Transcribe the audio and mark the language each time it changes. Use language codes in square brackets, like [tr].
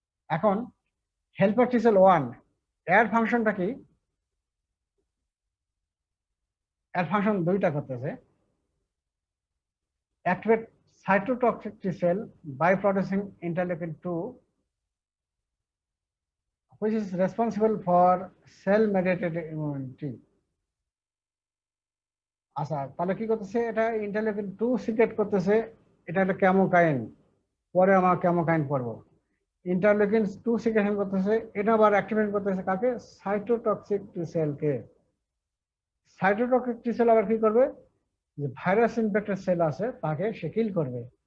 [bn] এখন হেল্পার টি সেল 1 এর ফাংশনটা কি, এর ফাংশন দুইটা করতেছে। [en] Activate cytotoxic T cell by producing interleukin 2 which is responsible for cell mediated immunity. [bn] আচ্ছা, তাহলে কি করতেছে, এটা ইন্টারলিউকিন 2 সিক্রেট করতেছে, এটা একটা কেমোকাইন, পরে আমরা কেমোকাইন পড়বো। ইন্টারলিউকিন 2 সিক্রেশন করতেছে, এটা আবার অ্যাক্টিভেট করতেছে কাকে, সাইটোটক্সিক টি সেলকে। সাইটোটক্সিক টি সেল আবার কি করবে, যে ভাইরাস ইনফেক্টেড সেল আছে তাকে সে কিল করবে।